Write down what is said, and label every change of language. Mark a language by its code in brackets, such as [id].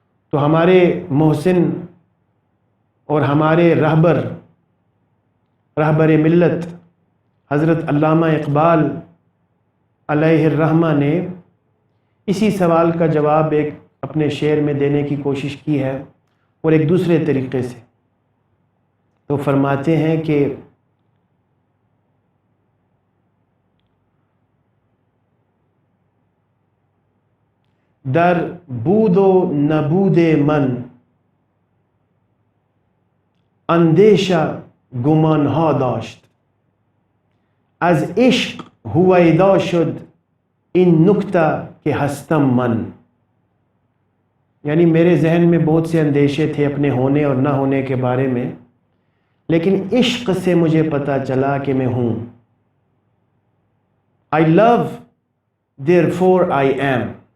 [ur] تو ہمارے محسن اور ہمارے رہبر ملت حضرت علامہ اقبال علیہ الرحمہ نے اسی سوال کا جواب ایک اپنے شعر میں دینے کی کوشش کی ہے، اور ایک دوسرے طریقے سے. تو فرماتے ہیں کہ [fa] در بود و نبود من اندیشه گمانها داشت، از عشق هویدا شد این نکته کہ ہستم من. [ur] یعنی میرے ذہن میں بہت سے اندیشے تھے اپنے ہونے اور نہ ہونے کے بارے میں، لیکن عشق سے مجھے پتہ چلا کہ میں ہوں. [en] I love therefore I am.